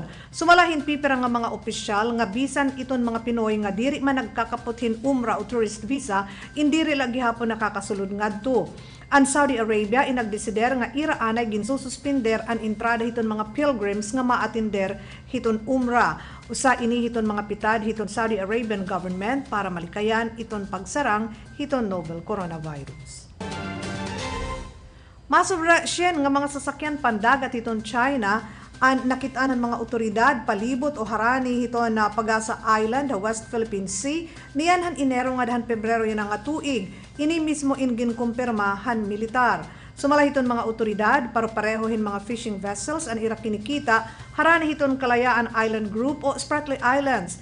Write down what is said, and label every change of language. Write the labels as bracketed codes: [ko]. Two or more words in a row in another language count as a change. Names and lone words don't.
[war] Sumalahin pipira nga mga opisyal nga bisan iton mga Pinoy nga diri man nagkakaputhin umrah o [en] tourist visa [war] indiri lagi hapon nakakasulod ngadto. Ang Saudi Arabia inagdesider nga ira anay ginsususpender ang entrada hiton mga pilgrims nga maatinder hiton umrah. Usa ini hiton mga pitad hiton Saudi Arabian government para malikayan iton pagsarang hiton [en] novel coronavirus. [war] Masobra siyen nga mga sasakyan pandagat hiton China ang nakitaan ng mga otoridad palibot o harani hiton na Pagasa Island, West Philippine Sea, niyan han Enero nga dahan Pebrero yan nga tuig. Ini mismo ingin kumpirmahan militar. Sumala hiton mga otoridad para parehohin mga [en] fishing vessels [war] ang ira kinikita harani hiton Kalayaan Island Group o Spratly Islands.